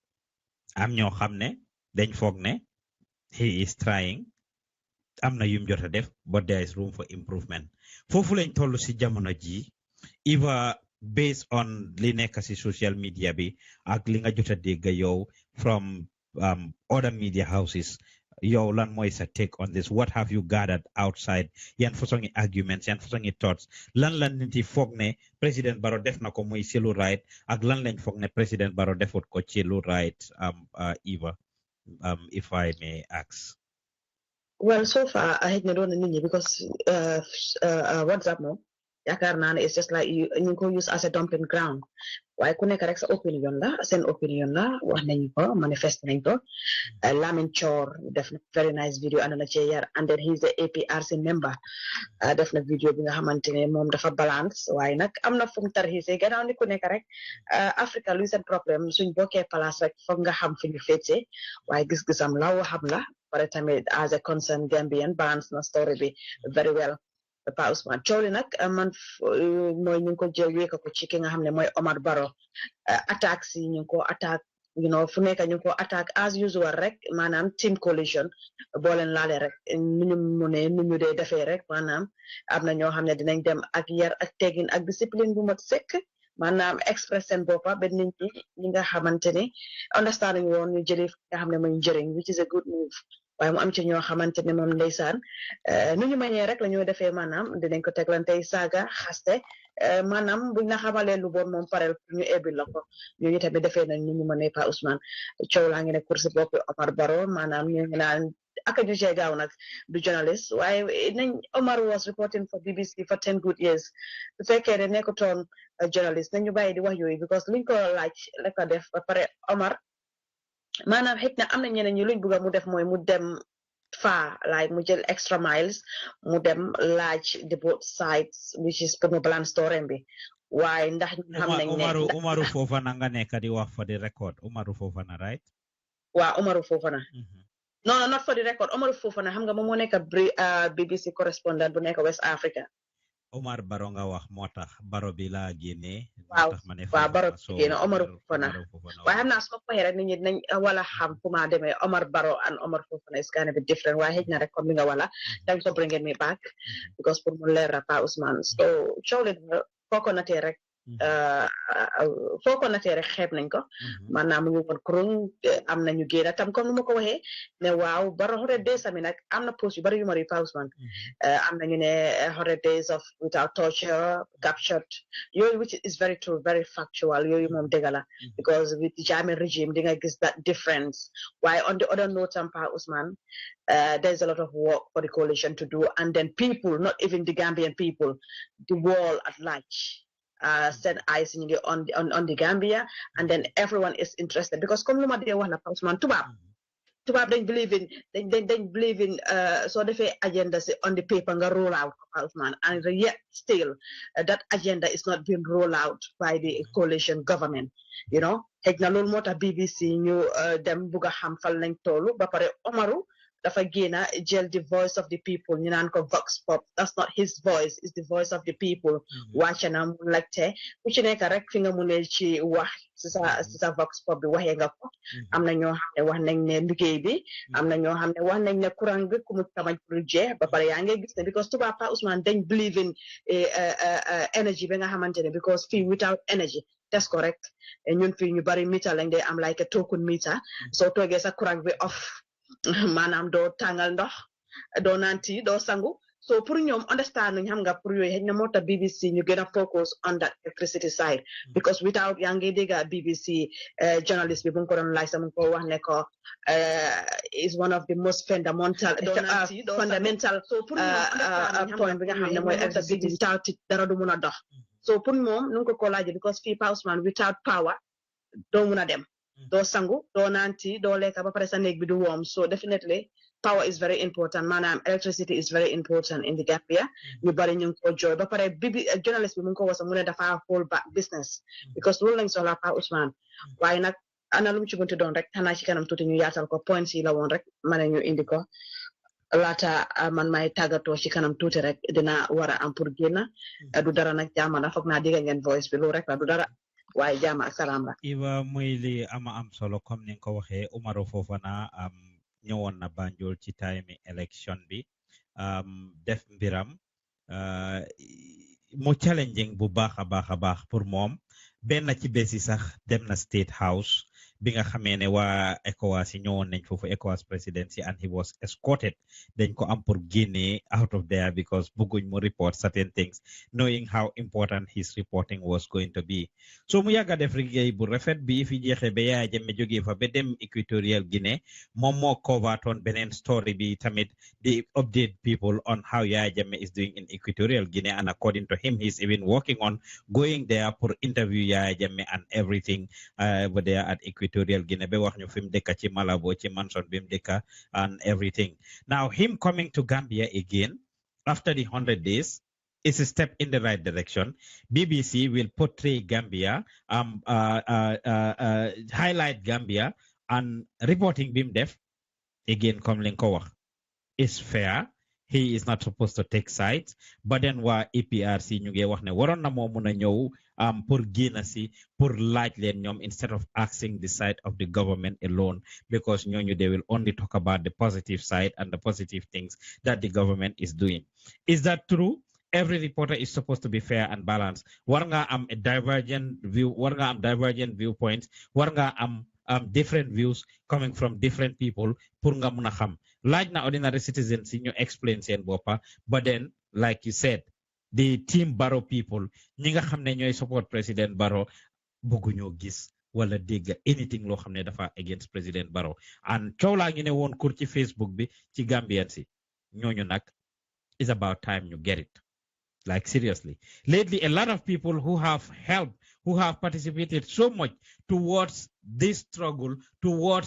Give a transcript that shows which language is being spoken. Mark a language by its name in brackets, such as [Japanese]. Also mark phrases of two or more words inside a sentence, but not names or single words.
[Wolof] am ñoo xam ne dañ foog ne [English] he is trying [Wolof] am na yum jot a def [English] but there is room for improvement [Wolof] foofu lañ toll si jamono ji Eva [English] based on [Wolof] li nekk si [English] social media [Wolof] bi ak li nga jot a dégg yow [English] from other media houses [Wolof] yow lan mooy sa [English] take on this what have you gathered outside [Wolof] yan façon arguments yan façon thoughts lan nit yi foog ne président Barrow def na ko muy ci lu right ak lan lañ foog ne président Barrow defut ko ci lu right Eva [English] if I may ask. Well, so far I had not done [Wolof] nit ñi because WhatsApp moom yaakaar naa ne [English] it's just like [Wolof] ñu ngi ko [English] use as a dumping ground [Wolof] waaye ku nekk rek sa opinion la seen opinion la wax nañu ko manifest nañ ko Lamin Chor def na [English] very nice video [Wolof] ànd na ci yar [English] and then he's the APRC member [Wolof] def na video bi nga xamante ne moom dafa balance waaye nag am na fu mu tarxiisee gannaaw ni ku nekk rek Africa luy seen problème suñ bokkee place rek foog nga xam fi ñu féetee waaye gis-gisam la waxam la pare tamit [English] as a concerned Gambian [Wolof] balance na story bi [English] very well [Wolof] Pa Ousman coow li nag man mooy ñu ngi ko jël wéeka ko ci ki nga xam ne mooy Omar Barrow attaque si ñu ngi ko attaque fu nekk ñu ngi ko attaque [English] as usual [Wolof] rek maanaam team coalition boo leen laale rek nu ñu mu ne nu ñu dee defee rek maanaam am na ñoo xam ne dinañ dem ak yar ak teggin ak discipline bu mat sëkk maanaam express seen boppa ba nit ñi nga xamante ni understanding woon ñu jëlee nga xam ne mooy njëriñ [English] which is a good move [Wolof] waaye mu am ci ñoo xamante ne moom ndeysaan nu ñu mañee rek la ñoo defee maanaam dinañ ko teglantey saaga xaste maanaam buñ la xamalee lu bon moom parel ñu ebbil la ko ñooñu tamit defee nañ nu ñu mënee Pa Ousman coow laa ngi ne kursi boppi Omar Barrow maanaam ñu ngi naan aka ju cee gaaw nag du journalist waaye nañ Omar [English] was reporting for BBC for 10 good years [Wolof] su fekkee ne nekkutoon journalist nañu bàyyi di wax yooyu because luñ ko laaj la ko def ba pare Omar maanaam xëy na am na ñeneen ñi luñ bëgg mu def mooy mu dem far, like mu jël [English] extra miles [Wolof] mu dem laaj [English] the both sides, which is [Wolof] pour mu balance story bi waaye ndax ñu xam nañ ne Umaru Fofana nga nekk di wax [English] for the record [Wolof] Umaru Fofana, right? [English] waa Umaru Fofana. No, not for the record. [Wolof] Umaru Fofana xam nga moom moo nekk BBC correspondent bu nekk West Africa. Omar Baro nga wax moo tax Baro bi laa génnee. waaw Baro bi génne Umaru Fofana waaye xam naa su ma ko waxee rek nit ñi dinañ wala xam fu ma demee Omar Baro and Omar Fofana [English] is kind of a different [Wolof] waaye xëj na rek comme li nga wala [English] thanks for bringing me back because [Wolof] pour mu leer Pa Ousmane so coow li foo ko natee rek xeeb nañ ko maanaam ñu woon kurung am nañu génn tam comme ni ma ko waxee ne waaw Baro 100 days ami nag am na post yu bari yu ma Pa Ousmane am nañu ne 100 [English] days of without torture captured yooyu which is very true very factual [Wolof] yooyu moom dëgg la [English] because with the Jammeh regime [Wolof] di nga gis [English] that difference waaye on the other note tam Pa Ousmane there's a lot of work for the coalition to do and then people not even the Gambian people the world at large set eyes on the Gambia and then everyone is interested because comme [Wolof] lu ma dee wax na [English] Pa [Wolof] Ousmane tubaab dañ [English] believe in [Wolof] dañ [English] believe in [Wolof] soo defee [English] agenda on the paper [Wolof] nga roll out Pa Ousmane [English] and yet still that agenda is not being rolled out by the coalition government you know [Wolof] xëy na loolu moo tax BBC ñu dem bugg a xam fan lañ tollu ba pare Omaru dafa génna [English] jël the voice of the people [Wolof] ñu naan ko [English] vox pop that's not his voice it's the voice of the people [Wolof] wàcc na mu laajte ku ci nekk rek fi nga mu ne ci wax si sa vox pop bi waxee nga ko am na ñoo xam ne wax nañ ne liggéey bi am na ñoo xam ne wax nañ ne courant bi ku mu tamañ pour jeex ba pare yaa ngi gis ne because tubaab Pa Ousmane dañ [English] believe in [Wolof] energy bi nga xamante ne because fii [English] without energy that's correct [Wolof] ñun fii ñu bari meter lañ day am [English] like a token meter [Wolof] soo toogee sa courant bi off maanaam doo tàngal ndox doo naan tea doo sangu so pour ñoom understand nañ xam nga pour yooyu xëy na moo tax BBC ñu gën a [English] focus on that electricity side because without [Wolof] yaa ngi dégg BBC journalist bi bu ko doon laaj sax mu ko wax ne ko [English] is one of the most fundamental [Wolof] point bi nga xam ne mooy electricity [English] without it [Wolof] dara du mun a dox so pour moom nu ko laajee because fii Pa Ousmane [English] without power [Wolof] doo mun a dem doo sangu doo naan tea doo lekka ba pare sa néeg bi du warm [English] so definitely power is very important [Wolof] maanaam [English] electricity is very important in the Gambia [Wolof] ñu bari ñu ngi ko jooy ba pare journalist bi mu ngi ko wasa mu ne dafa [English] hold back business [Wolof] because loolu lañ soxla Pa Ousmane waaye nag ana lu mu ci bunti doon rek xanaa ci kanam tuuti ñu yaatal ko points yi la woon rek ma ne ñu indi ko laata man may tàggatoo ci kanam tuuti rek dina war a am pour génn du dara nag jaama la foog naa dégg ngeen voice bi loolu rek la du dara waaye jaama ak salaam la Iba muy li am solo comme ni nga ko waxee Umaru Fofana ñëwoon na Banjul ci time election bi def mbiram mu challenging bu baax a baax pour moom benn ci bési sax dem na State House bi nga xamee ne [English] waa ECOWAS [Wolof] yi ñëwoon nañ foofu [English] ECOWAS presidency and he was escorted [Wolof] dañ ko am pour génne [English] out of there because [Wolof] bëgguñ mu [English] report certain things knowing how important his reporting was going to be so [Wolof] mu yàgga def liggéey bu rafet bi fi jeexee ba Yaya Jammeh jógee fa ba dem [English] Equatorial Guinea [Wolof] moom moo covertoon beneen story bi tamit di [English] update people on how Yaya Jammeh is doing in Equatorial Guinea and according to him he's even working on going there pour interview Yaya Jammeh and everything over there at Equatorial Guinea [Wolof] be wax ñu fi mu dëkk [English] ci Malabo ci mansion bi mu dëkk and everything now him coming to Gambia again after the 100 days is a step in the right direction. BBC will portray Gambia highlight Gambia and reporting [Wolof] bim def [English] again comme [Wolof] li ko wax [English] is fair. He is not supposed to take sides but then waa APRC [Wolof] ñu ngi wax ne waroon na moo mun a ñëw pour génn si pour laaj leen ñoom [English] instead of asking the side of the government alone because ñooñu they will only talk about the positive side and the positive things that the government is doing. Is that true? Every reporter is supposed to be fair and balanced. [Wolof] War nga am [English] a divergent view, [Wolof] war nga am [English] divergent viewpoints, [Wolof] war nga am [English] different views coming from different people [Wolof] pour nga mun a xam laaj na [English] ordinary citizens you explain [Wolof] seen [English] boppa but then like you said the team Barrow people [Wolof] ñi nga xam ne ñooy [English] support President Barrow [Wolof] bëgguñoo gis wala dégg [English] anything [Wolof] loo xam ne dafa [English] against President Barrow and [Wolof] coow laa ngi ne woon kur ci Facebook bi ci Gambian si ñooñu nag [English] it's about time you get it like seriously lately a lot of people who have helped who have participated so much towards this struggle, towards